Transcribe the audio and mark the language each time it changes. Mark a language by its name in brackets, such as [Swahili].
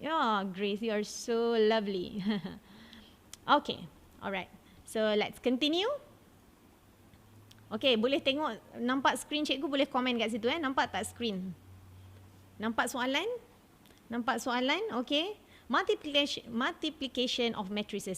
[English] Ya, Grace, you are so lovely. Okay, alright. So, let's continue. [Malay] Okay, boleh tengok, nampak screen Cikgu, boleh komen kat situ. Nampak tak screen? Nampak soalan? Nampak soalan? Okay. [English] Multiplication of matrices.